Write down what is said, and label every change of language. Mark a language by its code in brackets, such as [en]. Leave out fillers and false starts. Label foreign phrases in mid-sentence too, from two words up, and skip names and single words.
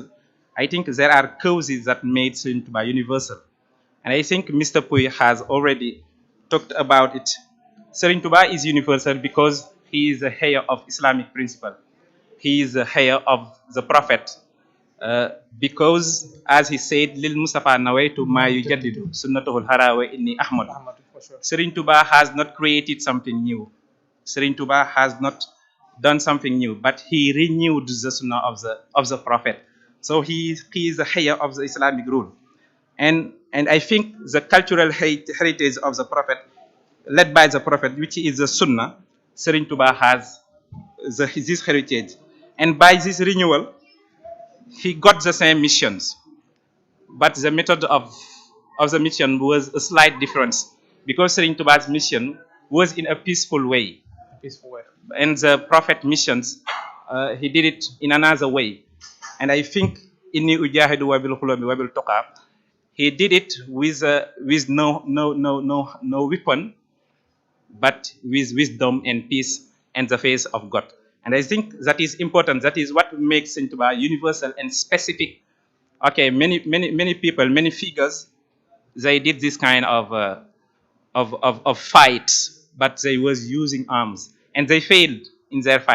[en] I think there are causes that made Serigne Touba universal, and I think Mr. Puy has already talked about it. Serigne Touba is universal because he is the heir of Islamic principle. He is the heir of the Prophet. Because, as he said, [ar] للمصطفى نويت ما يجدد سنته الحراوة إني أحمد. [en] Serigne Touba has not created something new. Serigne Touba has not done something new, but he renewed the sunnah of the Prophet. So he is the heir of the Islamic rule, and I think the cultural heritage of the Prophet, led by the Prophet, which is the sunnah, Serigne Touba has this heritage, and by this renewal, he got the same missions, but the method of the mission was a slight difference, because Serigne Touba's mission was in a peaceful way. And the Prophet missions, he did it in another way. And I think [ar] إني أجاهد وبالحلوم وبالتقى, [en] he did it with no weapon, but with wisdom and peace and the face of God. And I think that is important. That is what makes Serigne Touba universal and specific. Okay, many people, many figures, they did this kind of fight, but they was using arms, and they failed in their fight.